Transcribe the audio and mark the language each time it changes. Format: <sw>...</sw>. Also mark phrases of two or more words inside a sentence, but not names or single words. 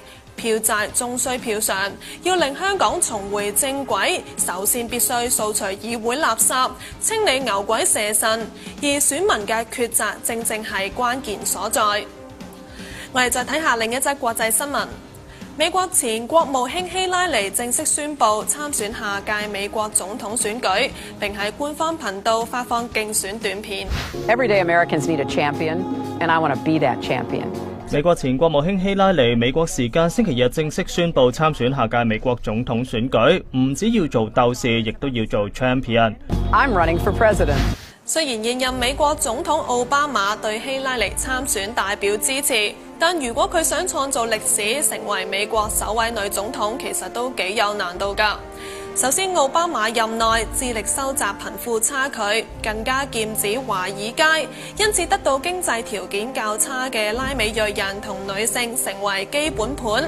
<yue>票債終須票償，要令香港重回正軌，首先必須掃除議會垃圾，清理牛鬼蛇神，而選民嘅抉擇正正係關鍵所在。我哋再睇下另一則國際新聞。美國前國務卿希拉里正式宣布參選下屆美國總統選舉，並喺官方頻道發放競選短片。</yue> <en>Everyday Americans need a champion, and I want to be that champion.</en> <yue>美國前國務卿希拉里美國時間星期日正式宣布參選下屆美國總統選舉，唔只要做鬥士，亦都要做 champion。</yue> <en>I'm running for president.</en> <yue>雖然現任美國總統奧巴馬對希拉里參選大表支持，但如果佢想創造歷史，成為美國首位女總統，其實都幾有難度㗎。首先，奧巴馬任內致力收窄貧富差距，更加劍指華爾街，因此得到經濟條件較差嘅拉美裔人同女性成為基本盤。</yue>